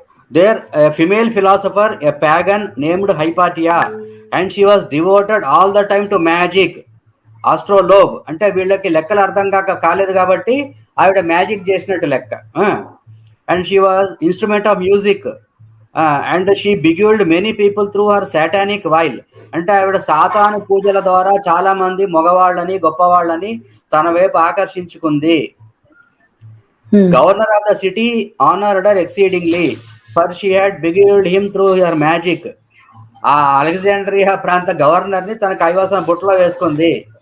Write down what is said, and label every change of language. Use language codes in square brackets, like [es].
[en] There a female philosopher, a pagan named Hypatia, and she was devoted all the time to magic, astrolabe. [te] అంటే వీళ్ళకి లెక్కలు అర్థం కాలేదు కాబట్టి ఆవిడ మ్యాజిక్ చేసినట్టు లెక్క. [en] And she was instrument of music, and she beguiled many people through her satanic wile. [te] అంటే ఆవిడ సాతాను పూజల ద్వారా చాలా మంది మగవాళ్ళని, గొప్పవాళ్ళని తన వైపు ఆకర్షించుకుంది. [en] Governor of the city honored her exceedingly, for she had beguiled him through her magic. [te] ఆ అలెగ్జాండ్రియా ప్రాంత గవర్నర్ ని తన కైవసం బుట్టలో వేసుకుంది.